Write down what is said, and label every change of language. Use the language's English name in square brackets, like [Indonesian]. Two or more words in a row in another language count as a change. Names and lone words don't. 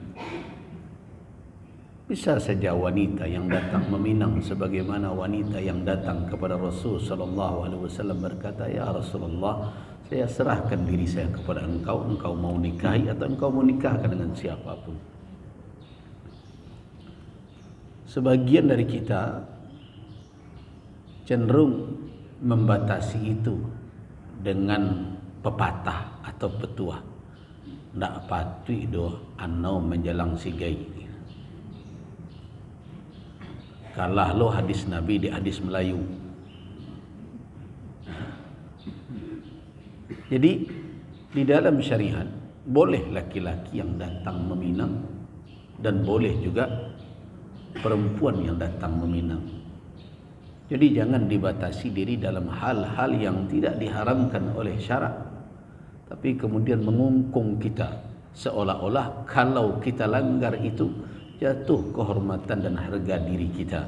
[Indonesian] Bisa saja wanita yang datang meminang, sebagaimana wanita yang datang kepada Rasul [Arabic] صلى الله عليه وسلم [Indonesian] berkata, [Arabic] "يا رسول الله, [Indonesian] saya serahkan diri saya kepada engkau, engkau mau nikahi atau engkau mau nikahkan dengan siapapun." Sebagian dari kita cenderung membatasi itu dengan pepatah atau petuah. [Minangkabau] Ndak patui do anau menjelang sigai. Kalah lo hadis Nabi di hadis Melayu. [Indonesian] Jadi di dalam syariat boleh laki-laki yang datang meminang dan boleh juga perempuan yang datang meminang. Jadi jangan dibatasi diri dalam hal-hal yang tidak diharamkan oleh syarak, tapi kemudian mengungkung kita seolah-olah kalau kita langgar itu jatuh kehormatan dan harga diri kita.